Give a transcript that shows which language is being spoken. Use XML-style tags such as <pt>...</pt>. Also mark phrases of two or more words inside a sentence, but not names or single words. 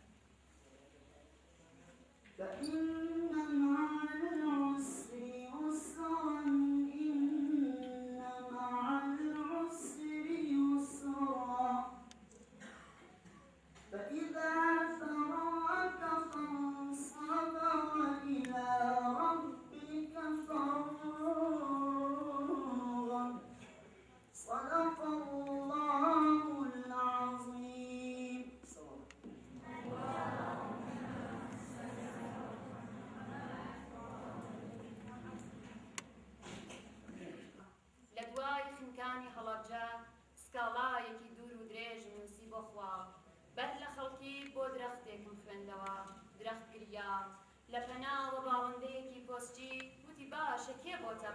<ar>فإن مع العسر يسرا إن مع العسر يسرا فإذا فرغت فانصب وإلى ربك فارغب. صدق الله العظيم.</ar> <ckb>لە دوای خنکانی هەڵەبجە سکاڵایەکی دوور و درێژ نووسی بۆ خوا بەر لە خەڵکی بۆ درەختێکم خوێندەوە درەخت گریا لە پەناوە باڵندەیەکی پۆستی وتی باشە کێ بۆتە</ckb>